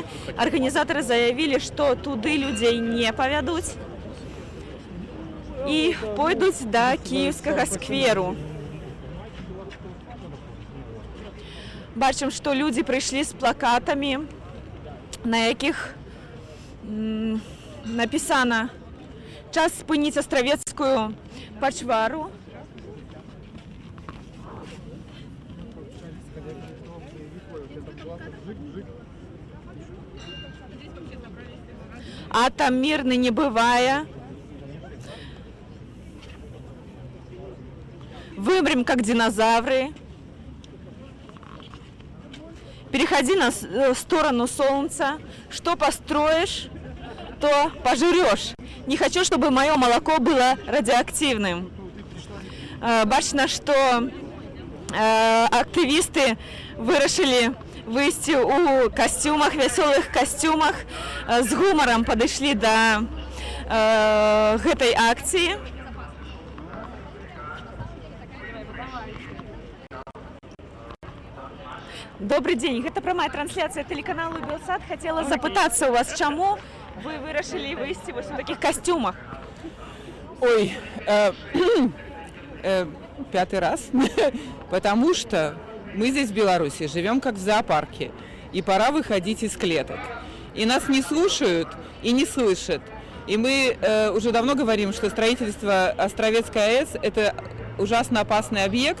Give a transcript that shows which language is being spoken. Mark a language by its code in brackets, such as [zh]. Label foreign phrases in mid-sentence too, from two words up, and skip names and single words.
[be] Арганізатары заявілі, што туды людзей не павядуць і пойдуць да Кіеўскага скверу. Бачым, што людзі прыйшлі з плакатамі, на якіх напісана «Час спыніць астравецкую пачвару». [ru] Атом мирный не бывая. Вымрем, как динозавры. Переходи на сторону солнца. Что построишь, то пожрешь. Не хочу, чтобы мое молоко было радиоактивным. [be] Бачно, что активисты вырашили выйсці ў касцюмах, вясёлых касцюмах, з гумарам падышлі да гэтай акцыі. [ru] Добрый день, [be] гэта прамая трансляцыя тэлеканалу Белсат. Хацела запытацца у вас, чаму вы вырашылі выйсці вось у такіх касцюмах? [ru] Ой, пятый раз, потому что мы здесь в Беларуси живем как в зоопарке, и пора выходить из клеток. И нас не слушают и не слышат. И мы уже давно говорим, что строительство Островецкой АЭС – это ужасно опасный объект,